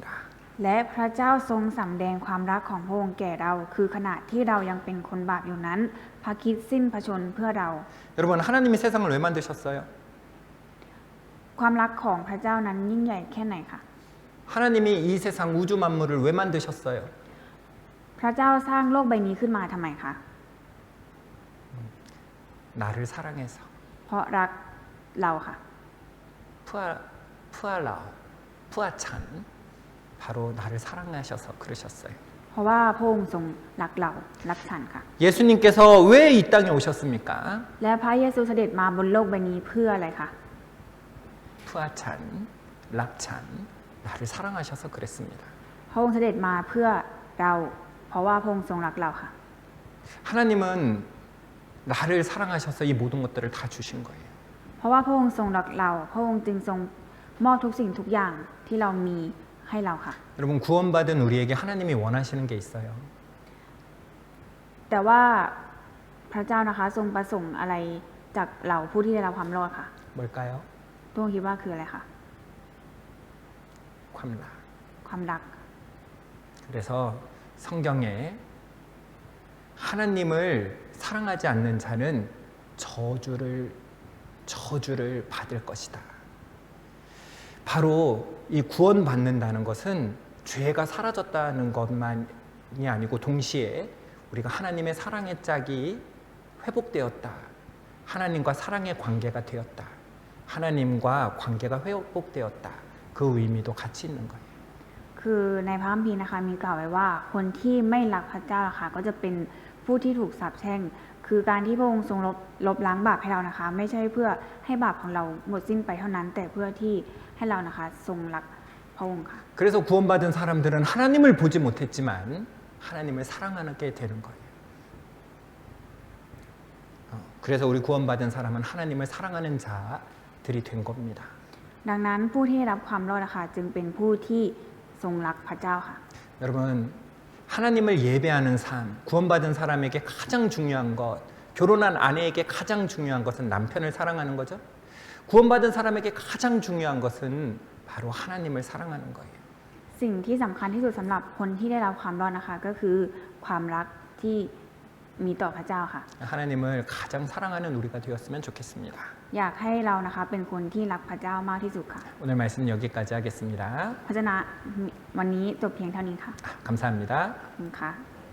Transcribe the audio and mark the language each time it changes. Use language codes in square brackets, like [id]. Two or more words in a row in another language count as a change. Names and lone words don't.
[th] และพระเจ้าทรงสำแดงความรักของพระองค์แก่เรา คือขณะที่เรายังเป็นคนบาปอยู่นั้น พระคริสต์สิ้นพระชนม์เพื่อเรา [ko] 여러분 하나님이 세상을 왜 만드셨어요? [th] ความรักของพระเจ้านั้นยิ่งใหญ่แค่ไหนคะ [ko] 하나님이 이 세상 우주 만물을 왜 만드셨어요? [th] พระเจ้าสร้างโลกใบนี้ขึ้นมาทำไมคะ [ko] 나를 사랑해서 [th] เพราะรักเราค่ะ เพื่อเรา เพื่อฉัน [ko] 바로 나를 사랑하셔서 그러셨어요. [th] เพราะว่าพระองค์ทรงรักเรารักฉันค่ะ [ko] 예수님께서 왜 이 땅에 오셨습니까? [th] และพระเยซูเสด็จมาบนโลกใบนี้เพื่ออะไรคะ เพื่อฉัน รักฉัน [ko] 나를 사랑하셔서 그랬습니다. [th] พระองค์เสด็จมาเพื่อเรา เพราะว่าพระองค์ทรงรักเราค่ะ [ko] 하나님은 나를 사랑하셔서 이 모든 것들을 다 주신 거예요. [th] เพราะว่าพระองค์ทรงรักเรา พระองค์จึงทรงมอบทุกสิ่งทุกอย่างที่เรามีให้เราค่ะ [ko] 여러분 구원받은 우리에게 하나님이 원하시는 게 있어요. [th] แต่ว่าพระเจ้านะคะทรงประสงค์อะไรจากเราผู้ที่ได้รับความรอดค่ะ [ko] 뭘까요? [th] ตัวคิดว่าคืออะไรคะ ความรัก ความรัก [ko] 그래서 성경에 하나님을 사랑하지 않는 자는 저주를 받을 것이다. 바로 이 구원받는다는 것은 죄가 사라졌다는 것만이 아니고 동시에 우리가 하나님의 사랑의 짝이 회복되었다. 하나님과 사랑의 관계가 되었다. 하나님과 관계가 회복되었다. 그 의미도 같이 있는 거예요. [th] คือในพระคัมภีร์นะคะมีกล่าวไว้ว่าคนที่ไม่รักพระเจ้าค่ะก็จะเป็นผู้ที่ถูกสาปแช่ง คือการที่พระองค์ทรงลบล้างบาปให้เรานะคะ ไม่ใช่เพื่อให้บาปของเราหมดสิ้นไปเท่านั้น แต่เพื่อที่ให้เรานะคะทรงรักพระองค์ค่ะ [ko] 그래서 구원받은 사람들은 하나님을 보지 못했지만 하나님을 사랑하게 되는 거예요. 그래서 우리 구원받은 사람은 하나님을 사랑하는 자들이 된 겁니다. [th] ดังนั้นผู้ที่รับความรอดนะคะจึงเป็นผู้ที่ทรงรักพระเจ้าค่ะ [ko] 여러분 하나님을 예배하는 삶, 구원받은 사람에게 가장 중요한 것, 결혼한 아내에게 가장 중요한 것은 남편을 사랑하는 거죠. 구원받은 사람에게 가장 중요한 것은 바로 하나님을 사랑하는 거예요. [th] สิ่งที่สำคัญที่สุดสำหรับคนที่ได้รับความรอดนะคะก็คือความรักที่มีต่อพระเจ้าค่ะ [ko] 하나님을 가장 사랑하는 우리가 되었으면 좋겠습니다. [th] อยากให้เรานะคะเป็นคนที่รักพระเจ้ามากที่สุดค่ะ [ko] 오늘 말씀 여기까지 하겠습니다. [th] พระเจ้าวันนี้จบเพียงเท่านี้ค่ะ [ko] 감사합니다. [th] ขอบคุณค่ะ